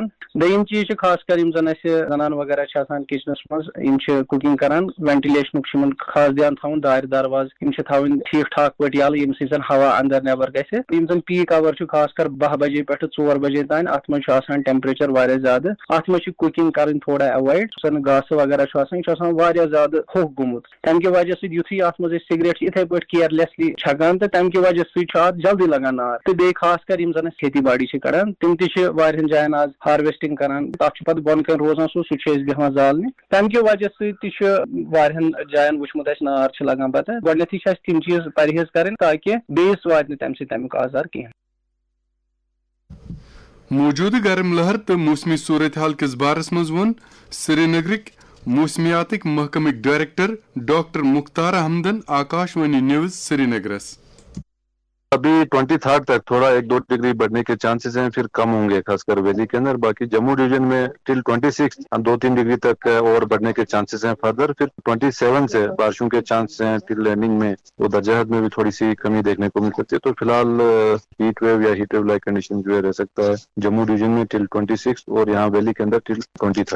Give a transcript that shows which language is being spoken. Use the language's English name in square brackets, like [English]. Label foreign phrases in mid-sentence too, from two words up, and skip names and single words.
[Kashmiri] دم چیز خاص کر زن زنان وغیرہ کچنس مز ککنگ کران وینٹلیشن خاص دھیان تھاؤن دار درواز تھاؤن ٹھیک ٹھاک پہ یل یم سی زن ہوا اندر نیبر گھم زن [English] peak hour [Kashmiri] خاص کر 10 بجے پہ 4 بجے تان ات مجھ ٹیمپریچر واریاہ زیادہ ات مجھ ککنگ کریں تھوڑا اوائڈ زن گاسہ وغیرہ واریاہ زیادہ ہوکھ گومت. تمہ کی وجہ سی ات مز سگریٹ اتھے پہ کیئرلیسلی چھکان تو تمہ کی وجہ ات جلدی لگان نار. تو بی خاص کر یم زن کھیتی باڑی کران تم تہ جائن آز ہارویسٹنگ کران تک پتہ بون کن روزان سہ بیہان زالنے. تمہ کی وجہ ستہن جائن وچمت نار لگان پتہ گۄڈنیتھٕے چھِ تم چیز پرہیز کریں تاکہ بیس وات تمہ سۭتۍ تمیُک آزار کہین. موجودہ گرم لہر تو موسمی صورتحال کس بارس مز ون سری نگرک موسمیاتک محکمک ڈائریکٹر ڈاکٹر مختار احمدن آکاشوانی نیوز سری نگرس. [Urdu] ابھی 23 تک تھوڑا 1-2 ڈگری بڑھنے کے چانسز ہیں, پھر کم ہوں گے خاص کر ویلی کے اندر. باقی جموں ڈویژن میں ٹل 26 2-3 ڈگری تک اور بڑھنے کے چانسز ہیں فردر. پھر 27 سے بارشوں کے چانس ہیں ٹل لینڈنگ میں. وہ درجہ حرارت میں بھی تھوڑی سی کمی دیکھنے کو مل سکتی ہے. تو فی الحال [English] heat wave [Urdu] یا [English] heat wave like condition [Urdu] جو ہے رہ سکتا ہے جموں ڈویژن میں ٹل 26 اور یہاں ویلی کے اندر ٹل 23.